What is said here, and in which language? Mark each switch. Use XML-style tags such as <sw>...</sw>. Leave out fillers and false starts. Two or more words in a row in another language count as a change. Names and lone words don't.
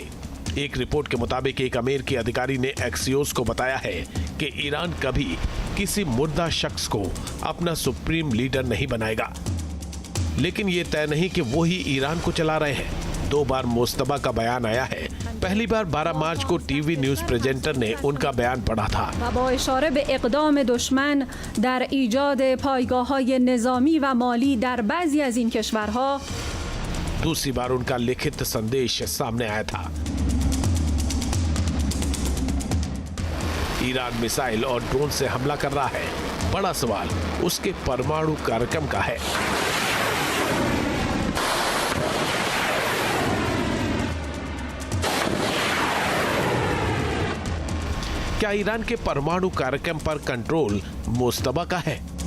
<hi>एक रिपोर्ट के मुताबिक एक अमेरिकी अधिकारी ने एक्सियोस को बताया है कि ईरान कभी किसी मुर्दा शख्स को अपना</hi> <en>supreme leader</en> <hi>नहीं बनाएगा, लेकिन ये तय नहीं कि वो ही ईरान को चला रहे हैं। 2 बार मोस्तफा का बयान आया है। पहली बार 12 मार्च को</hi> <en>TV news presenter</en> <hi>ने उनका बयान पढ़ा था।</hi> <fa>با اشاره به اقدام دشمن در ایجاد پایگاه‌های نظامی و مالی در بعضی از این کشورها.</fa> <hi>दूसरी बार उनका लिखित संदेश सामने आया था। ईरान मिसाइल और ड्रोन से हमला कर रहा है। बड़ा सवाल उसके परमाणु कार्यक्रम का है। क्या ईरान के परमाणु कार्यक्रम पर कंट्रोल मोस्तफा का है?</hi>